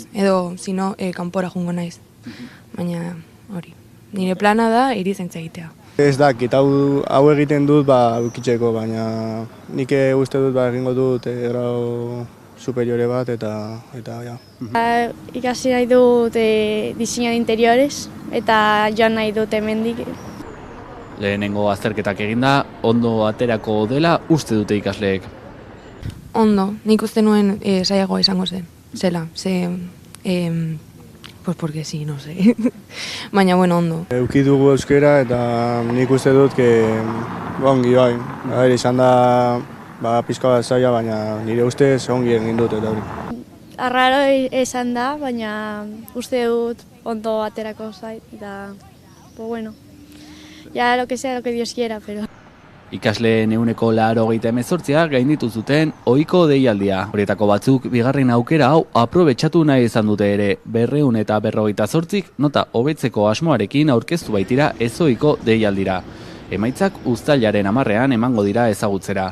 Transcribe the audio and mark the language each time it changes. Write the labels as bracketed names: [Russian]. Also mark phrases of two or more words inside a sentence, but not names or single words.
[Basque] Edo, zino, kanpora jungo naiz. Baina hori. Nire plana da erizaintza egitea. Ez dakit, hau egiten dut ukitzeko, baina nik uste dut egingo dut [Spanish] grau superiore [Basque] bat eta ja. Ikasi nahi dut [Spanish] diseño de interiores [Basque] eta joan nahi dut hemendik. Lehenengo azterketak eginda, ondo aterako dela uste dute ikasleek. Ondo, nik uste nuen saiagoa izango zela, [Spanish] pues porque sí, no sé. [Basque] Baina, bueno, ondo. Euki dugu euskera eta nik uste dut ongi bai. Izan da pizka bat zaila, baina nire ustez ongi egin dut eta hori. Arraro esan da, baina uste dut ondo aterako zait eta, [Spanish] pues bueno, ya lo que sea, lo que Dios quiera, pero... [Basque] Ikasleen 188 gainditu zuten ohiko deialdia. Horietako batzuk bigarren aukera hau aprobetxatu nahi izan dute ere. 258 nota hobetzeko asmoarekin aurkeztu baitira ezohiko deialdira. Emaitzak uztailaren 10ean emango dira ezagutzera.